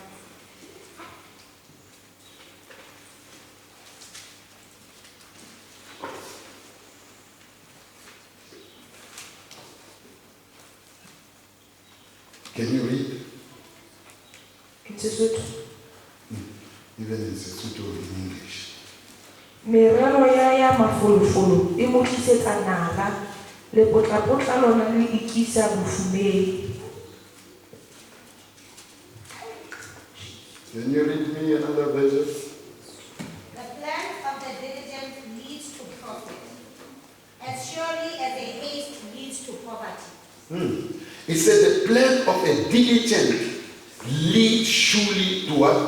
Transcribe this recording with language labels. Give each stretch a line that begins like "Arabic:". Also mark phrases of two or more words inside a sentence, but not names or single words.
English: Can you read? It's Lesotho. Even in Lesotho in English.
Southern Sotho: Merero ya mafulufulu e mo tlisetsa nala le potlapotla lona le ikisa bofumeng.
English: Can you read me another version? The plan of the diligent leads to profit. As surely It said the plan of a diligent leads surely to what?